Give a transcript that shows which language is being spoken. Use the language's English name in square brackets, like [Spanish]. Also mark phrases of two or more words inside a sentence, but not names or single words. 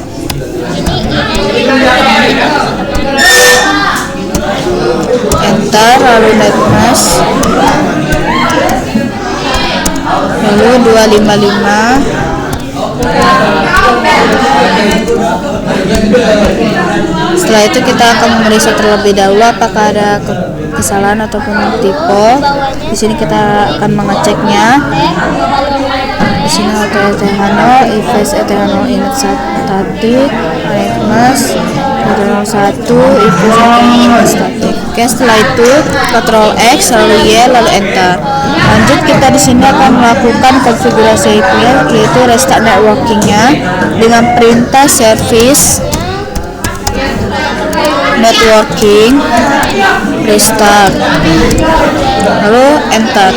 [Indonesian] Enter, lalu netmask, lalu 255. Setelah itu kita akan memeriksa terlebih dahulu apakah ada kesalahan ataupun typo. Di sini kita akan mengeceknya. Di sini [English] auto ETH0, ifs ETH0 init static, netmask ETH01, ifs ETH0 static. [Indonesian] Oke, setelah itu Ctrl X, lalu Y, lalu enter. Lanjut, kita di sini akan melakukan konfigurasi IP-nya, yaitu restart networking-nya dengan perintah [English] service networking restart, [Indonesian] lalu enter.